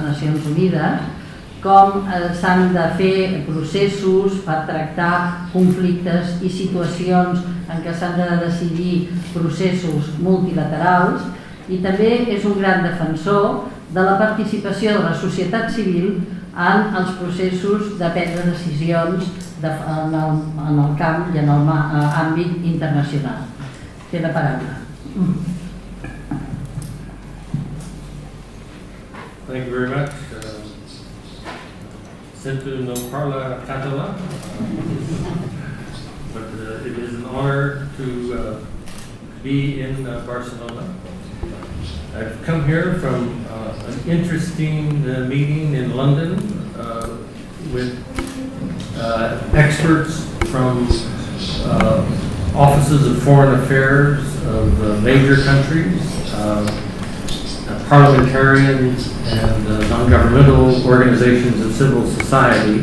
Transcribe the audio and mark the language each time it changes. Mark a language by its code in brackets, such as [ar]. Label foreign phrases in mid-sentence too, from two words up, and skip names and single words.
[ca] Nacions Unides, com s'han de fer processos per tractar conflictes i situacions en què s'han de decidir processos multilaterals i també és un gran defensor de la participació de la societat civil en els processos de prendre decisions en el camp i en l'àmbit internacional. Té la paraula. [en] Thank you very much. [ca] Sento no parla català, [en] but it is an honor to be in Barcelona. I've come here from an interesting meeting in London with experts from offices of foreign affairs of major countries, parliamentarians, and non-governmental organizations of civil society.